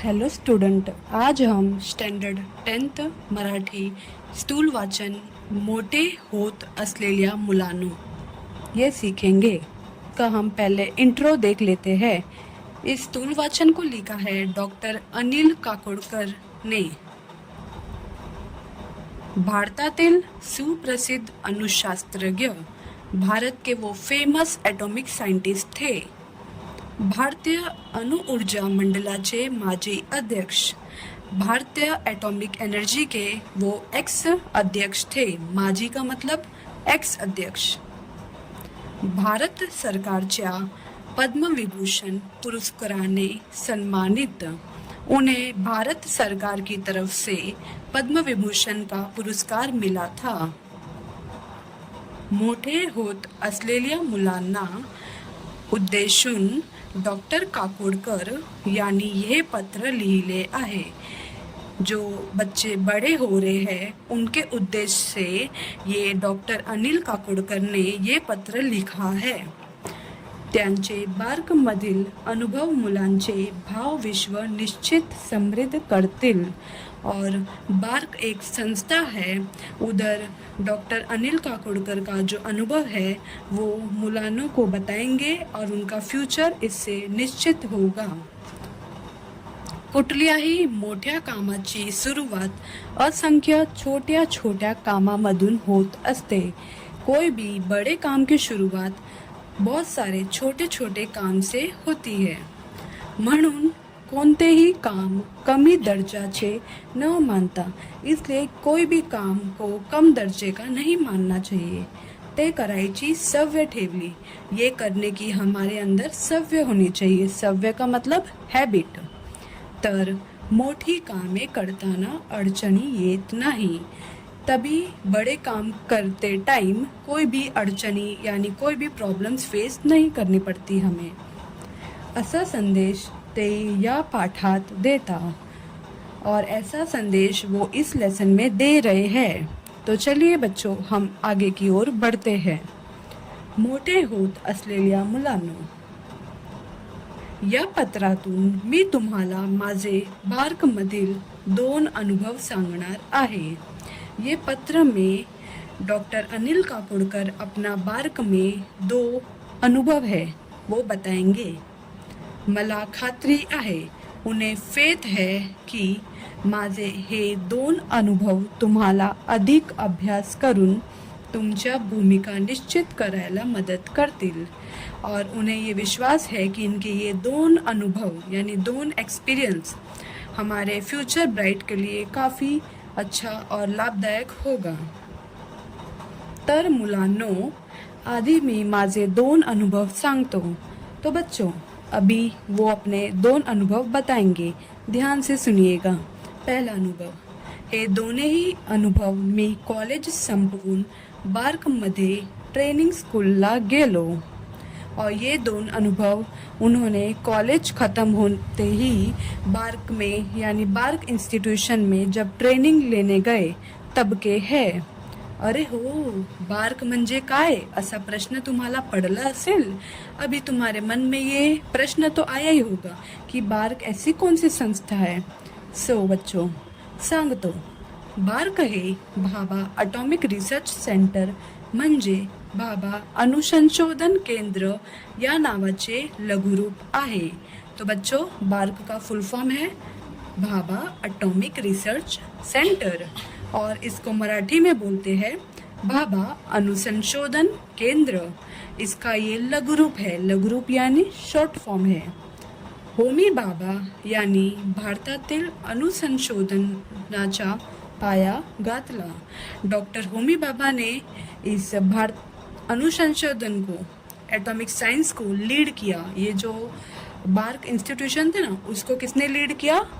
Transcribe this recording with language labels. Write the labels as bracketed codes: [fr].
[hi] Hello student, आज हम standard 10th Marathi स्थूल वाचन [mr] मोटे होत असलेल्या मुलांनो [hi] ये सीखेंगे। का हम पहले इंट्रो देख लेते हैं। इस स्थूल वाचन को लिखा है डॉक्टर अनिल काकोडकर ने। [mr] भारतातील सुप्रसिद्ध अणुशास्त्रज्ञ, [hi] भारत के वो फेमस एटॉमिक साइंटिस्ट थे। [mr] भारतीय अणु ऊर्जा मंडलाचे माजी अध्यक्ष, [hi] भारतीय एटॉमिक एनर्जी के वो एक्स अध्यक्ष थे। माजी का मतलब एक्स अध्यक्ष। [mr] भारत सरकारच्या पद्मविभूषण पुरस्काराने सन्मानित। [hi] उन्हें भारत सरकार की तरफ से पद्म विभूषण का पुरस्कार मिला था। [mr] मोठे होत असलेल्या मुलांना उद्देशून डॉक्टर काकोडकर यांनी ये पत्र लिहिले आहे। [hi] जो बच्चे बड़े हो रहे हैं उनके उद्देश्य से ये डॉक्टर अनिल काकोडकर ने ये पत्र लिखा है। [mr] त्यांचे बार्कमधील अनुभव मुलांचे भावविश्व निश्चित समृद्ध करतील। [hi] और बार्क एक संस्था है, उधर डॉक्टर अनिल काकोडकर का जो अनुभव है वो मुलानों को बताएंगे और उनका फ्यूचर इससे निश्चित होगा। [mr] कुठल्याही मोठ्या कामाची सुरुवात असंख्य छोट्या छोट्या कामामधून होत असते। [hi] कोई भी बड़े काम की शुरुआत बहुत सारे छोटे छोटे काम से होती है। [mr] म्हणून कोणतेही काम कमी दर्जाचे न मानता, [hi] इसलिए कोई भी काम को कम दर्जे का नहीं मानना चाहिए। [mr] ते करायची सवय ठेवली, [hi] ये करने की हमारे अंदर सवय होनी चाहिए। सवय का मतलब हैबिट। [mr] तर मोठी कामे करताना अडचणी येत नाही। [hi] तभी बड़े काम करते टाइम कोई भी अड़चनी यानी कोई भी प्रॉब्लम्स फेस नहीं करनी पड़ती हमें। [mr] असा संदेश ते या पाठात देता [hi] और ऐसा संदेश वो इस लेसन में दे रहे हैं। तो चलिए बच्चों, हम आगे की ओर बढ़ते हैं। [mr] मोठे होत असलेल्या मुलांनो, या पत्रातून मी तुम्हाला माझे बार्कमधील 2 अनुभव सांगणार आहे। [hi] ये पत्र में डॉक्टर अनिल काकोडकर अपना बार्क में 2 अनुभव है वो बताएंगे। [mr] मला खात्री आहे, [hi] उन्हें फेथ है कि [mr] माझे हे 2 अनुभव तुम्हाला अधिक अभ्यास करून तुमच्या भूमिका निश्चित करायला मदत करतील। [hi] और उन्हें ये विश्वास है कि इनके ये 2 अनुभव यानी 2 एक्सपीरियंस हमारे फ्यूचर ब्राइट के लिए काफ़ी अच्छा और लाभदायक होगा। [mr] तर मुलांनो, आधी मी माझे 2 अनुभव सांगतो। [hi] तो बच्चों, अभी वो अपने 2 अनुभव बताएंगे। ध्यान से सुनिएगा। पहला अनुभव, [mr] हे दोन्ही अनुभव मी कॉलेज संपवून बार्कमध्ये ट्रेनिंग स्कूलला गेलो। [hi] और ये 2 अनुभव उन्होंने कॉलेज ख़त्म होते ही बार्क में यानी बार्क इंस्टीट्यूशन में जब ट्रेनिंग लेने गए तब के है। [mr] अरे हो, बार्क म्हणजे काय असा प्रश्न तुम्हाला पडला असेल। [hi] अभी तुम्हारे मन में ये प्रश्न तो आया ही होगा कि बार्क ऐसी कौन सी संस्था है। [mr] सो बच्चों, सांगतो, बार्क हे भाभा अटॉमिक रिसर्च सेंटर म्हणजे भाभा अणुसंशोधन केंद्र या नावाचे लघुरूप आहे। [hi] तो बच्चों, बार्क का फुल फॉर्म है भाभा अटॉमिक रिसर्च सेंटर और इसको मराठी में बोलते हैं भाभा अणुसंशोधन केंद्र। इसका ये लघुरूप है। लघुरूप यानी शॉर्ट फॉर्म है। [mr] होमी भाभा यांनी भारतातील अणुसंशोधनाचा पाया घातला। [hi] डॉक्टर होमी भाभा ने इस भारत अनुसंशोधन को, एटॉमिक साइंस को लीड किया। ये जो बार्क इंस्टीट्यूशन थे ना, उसको किसने लीड किया?